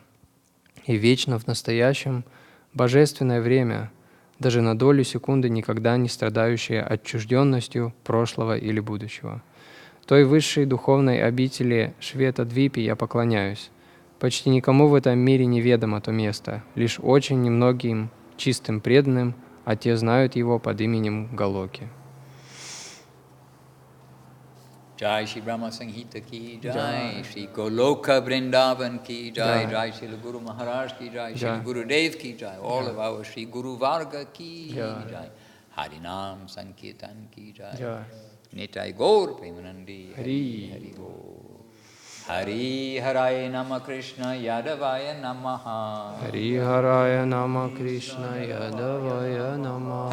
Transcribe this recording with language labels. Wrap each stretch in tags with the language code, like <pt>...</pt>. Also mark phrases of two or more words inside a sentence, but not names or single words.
<ru>И вечно в настоящем божественное время, даже на долю секунды никогда не страдающее отчужденностью прошлого или будущего. Той высшей духовной обители Швета-Двипи я поклоняюсь. Почти никому в этом мире неведомо то место, лишь очень немногим чистым преданным, а те знают его под именем Галоки.</ru> <hi>जय श्री ब्रह्म संहिता की जय, श्री गोलोक वृन्दावन की जय, जय श्री गुरु महाराज की जय, श्री गुरु देव की जय,</hi> <en>all of our</en> <hi>श्री गुरु वर्ग की जय, हरिनाम संकीर्तन की जय, निताई गौर प्रेमानन्दी हरि हरि गौर.</hi> <sa>हरि हरय नम कृष्ण यादवाय नमः. हरि हरय नम कृष्ण यादवाय नमः.</sa>